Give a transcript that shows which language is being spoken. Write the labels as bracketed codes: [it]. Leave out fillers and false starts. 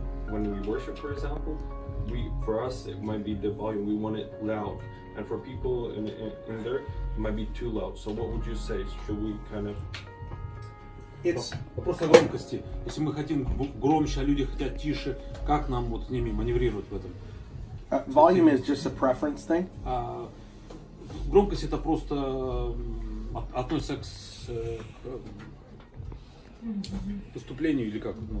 [en] When we worship, for example, for us it might be the volume. We want it loud, and for people in there, it might be too loud. So what would you say? Should we kind of? It's [ru] Вопрос о громкости. Если мы хотим громче, а люди хотят тише, как нам вот с ними маневрировать в этом? [en] volume is just a preference thing. [ru] Громкость это просто относится к поступлению или как?